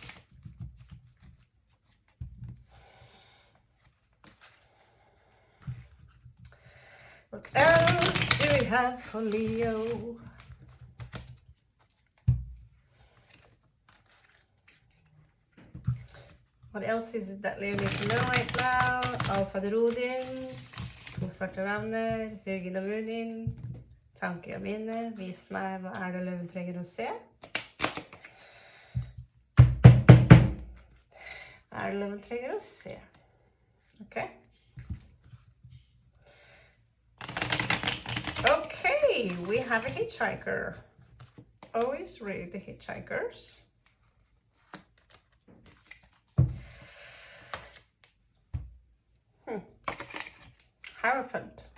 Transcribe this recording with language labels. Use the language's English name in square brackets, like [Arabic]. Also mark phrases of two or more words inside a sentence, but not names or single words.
[English] What else do we have for Leo? What else is it that Leo needs to know right now? [Norwegian] Alfaderodin, to svarte venner, høyden og munin, tanker og minne. Vis meg, hva det løven trenger å se? Hva det løven trenger å se? [English] Okay. Okay, we have a hitchhiker. Always read the hitchhikers. Hierophant.